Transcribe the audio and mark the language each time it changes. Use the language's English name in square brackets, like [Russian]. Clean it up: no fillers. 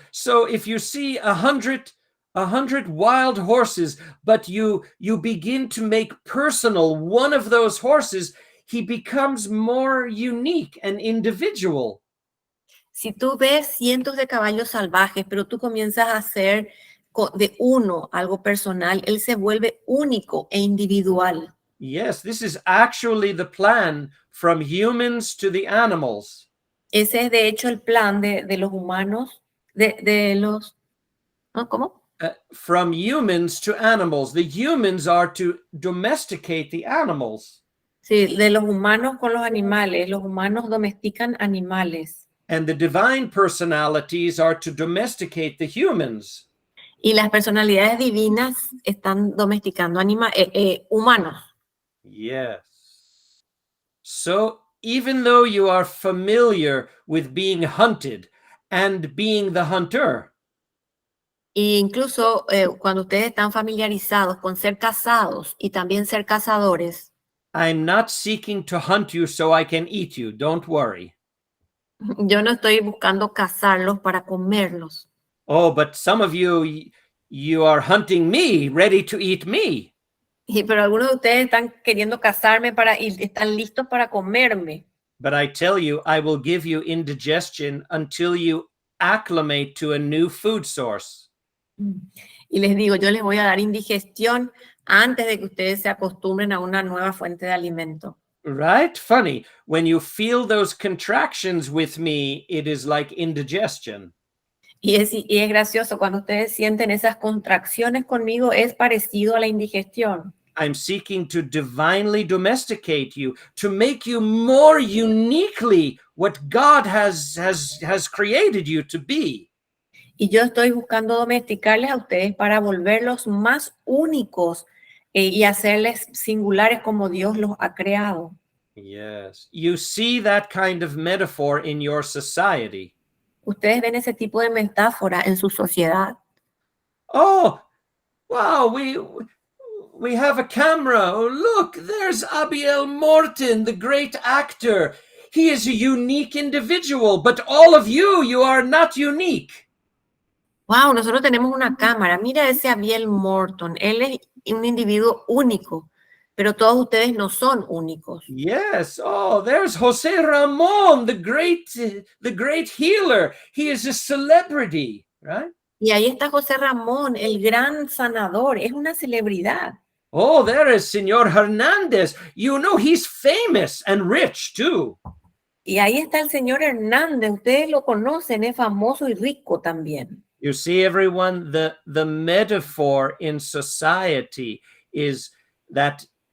[English] So if you see 100 wild horses, but you begin to make personal one of those horses, he becomes more unique and individual. [Spanish] Si tú ves cientos de caballos salvajes, pero tú comienzas a hacer de uno algo personal, él se vuelve único e individual. [English] Yes, this is actually the plan from humans to the animals. [Spanish] Ese es de hecho el plan de los humanos, de los... ¿no? ¿Cómo? [English] From humans to animals. The humans are to domesticate the animals. [Spanish] Sí, de los humanos con los animales. Los humanos domestican animales. [English] And the divine personalities are to domesticate the humans. [Spanish] Y las personalidades divinas están domesticando humanos. [English] Yes. So even though you are familiar with being hunted and being the hunter, [Spanish] E incluso cuando ustedes están familiarizados con ser cazados y también ser cazadores, [English] I'm not seeking to hunt you so I can eat you. Don't worry. [Spanish] yo no estoy buscando cazarlos para comerlos. [English] Oh, but some of you are hunting me, ready to eat me. [Spanish] Pero algunos de ustedes están queriendo cazarme y están listos para comerme. [English] But I tell you, I will give you indigestion until you acclimate to a new food source. [Spanish] Y les digo, yo les voy a dar indigestión antes de que ustedes se acostumbren a una nueva fuente de alimento. [English] Right? Funny. When you feel those contractions with me, it is like indigestion. [Spanish] Y es gracioso, cuando ustedes sienten esas contracciones conmigo, es parecido a la indigestión. [English] I'm seeking to divinely domesticate you, to make you more uniquely what God has created you to be. [Spanish] Y yo estoy buscando domesticarles a ustedes para volverlos más únicos y hacerles singulares como Dios los ha creado. [English] Yes. You see that kind of metaphor in your society. [Spanish] Ustedes ven ese tipo de metáfora en su sociedad. [English] Oh, wow, we have a camera. Oh, look, there's Abiel Morton, the great actor. He is a unique individual, but all of you are not unique. [Spanish] Wow, nosotros tenemos una cámara. Mira ese Abiel Morton. Él es un individuo único, pero todos ustedes no son únicos. [English] Yes. Oh, there's Jose Ramon, the great healer. He is a celebrity, right? [Spanish] Y ahí está José Ramón, el gran sanador. Es una celebridad. [English] Oh, there is Señor Hernández. You know, he's famous and rich too. [Spanish] Y ahí está el señor Hernández. Ustedes lo conocen, es famoso y rico también. [English] You see, everyone, the metaphor in society is that